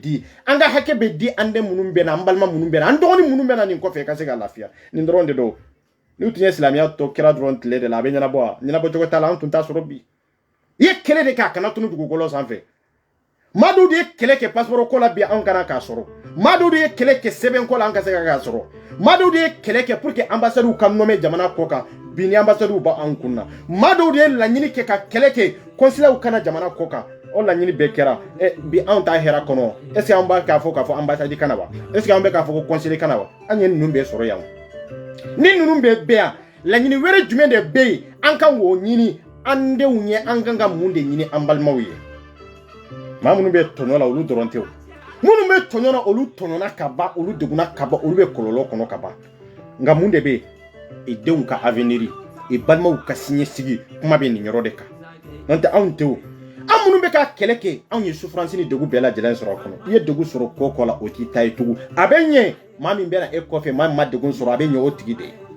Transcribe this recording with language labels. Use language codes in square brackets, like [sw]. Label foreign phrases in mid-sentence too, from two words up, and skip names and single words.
[bm] di an ka hakɛ bɛ di an den minnu bɛ na an balima minnu bɛ na an dɔgɔnin minnu bɛ na nin kɔfɛ ka se ka lafiya nin dɔrɔn de don n'u tun ye silamɛya tɔ kɛra dɔrɔn tile de la a bɛ ɲɛnabɔ wa ɲɛnabɔ cogo t'a la an tun t'a sɔrɔ bi i ye kɛlɛ de kɛ a kana tunu dugukolo sanfɛ maa dɔw de ye kɛlɛ kɛ passeport ko la bi an kana k'a sɔrɔ maa dɔw de ye kɛlɛ kɛ sɛbɛn ko la an ka se ka k'a sɔrɔ maa dɔw de ye kɛlɛ kɛ [fr] pour que ambassadeurs [bm] ka nommé jamana kɔ kan bi ni ambassadeurs b'a an kun na maa dɔw de ye laɲini kɛ ka kɛlɛ kɛ consulaires kana jamana kɔ kan o laɲini bɛɛ kɛra bi anw t'a hɛrɛ kɔnɔ [fr] est ce que [bm] an b'a k'a fɔ ambassade kana wa [fr] est ce que [bm] an bɛ k'a fɔ ko conseiller kana wa an ye ninnu bɛɛ sɔrɔ yan ni ninnu bɛɛ bɛ yan laɲini wɛrɛ jumɛn de bɛ yen an kan k'o ɲini an denw ye an kan ka mun de ɲini an balimaw ye maa minnu bɛ tɔɲɔ la olu dɔrɔn tɛ o minnu bɛ tɔɲɔ na olu tɔɲɔna ka ban olu degunna ka ban olu bɛ kɔlɔlɔ kɔnɔ ka ban nka mun de bɛ yen i denw ka avenir i balimaw ka siniɲɛsigi kuma bɛ nin yɔrɔ de kan n'o tɛ anw tɛ o an minnu bɛ ka kɛlɛ kɛ anw ye souffrance ni degun bɛɛ lajɛlen sɔrɔ a kɔnɔ i ye degun sɔrɔ ko o ko la o t'i ta ye tugun a bɛ ɲɛ maa min bɛ na e kɔfɛ maa min ma degun sɔrɔ a bɛ ɲɛ o tigi de ye